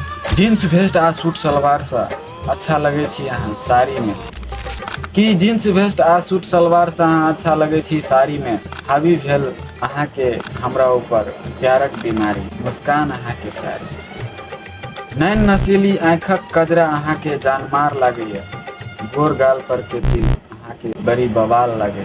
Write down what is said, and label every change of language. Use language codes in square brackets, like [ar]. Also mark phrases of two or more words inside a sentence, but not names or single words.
[en] jeans vest [mai] आ सूट सलवार से अच्छा लगे छी अहाँ साड़ी में। कि [en] jeans vest [mai] आ सूट सलवार से अहाँ अच्छा लगे छी साड़ी में। हावी भेल अहाँ के हमरा ऊपर प्यारक बीमारी, मुस्कान अहाँ के प्यारी। नैन नशीली आँखक कजरा अहाँ के जानमार लागैए। गोर गाल पर के दिल अहाँ के बड़ी बवाल लगे।